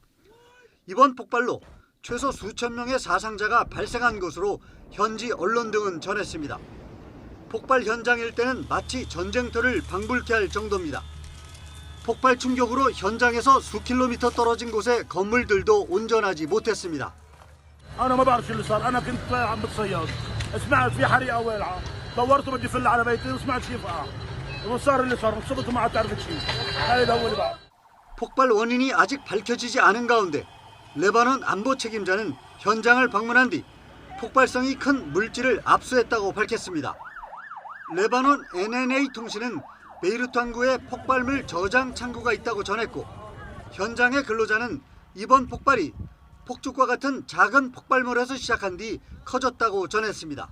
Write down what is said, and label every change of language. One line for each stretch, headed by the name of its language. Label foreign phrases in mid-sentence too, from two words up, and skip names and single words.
Korean: 이번 폭발로 최소 수천 명의 사상자가 발생한 것으로 현지 언론 등은 전했습니다. 폭발 현장 일대는 마치 전쟁터를 방불케 할 정도입니다. 폭발 충격으로 현장에서 수 킬로미터 떨어진 곳의 건물들도 온전하지 못했습니다.
Arabic: أنا ما بعرف شو اللي صار، أنا كنت عم بتصيد، سمعت في حريقة ولعة، دورت بدي فل على بيتي وسمعت شيء فقع، وصار اللي صار، صرت ما عاد تعرف شيء، هاي أول بعد.
Korean: 폭발 원인이 아직 밝혀지지 않은 가운데 레바논 안보 책임자는 현장을 방문한 뒤 폭발성이 큰 물질을 압수했다고 밝혔습니다. 레바논 NNA 통신은 베이루트 항구에 폭발물 저장 창구가 있다고 전했고 현장의 근로자는 이번 폭발이 폭죽과 같은 작은 폭발물에서 시작한 뒤 커졌다고 전했습니다.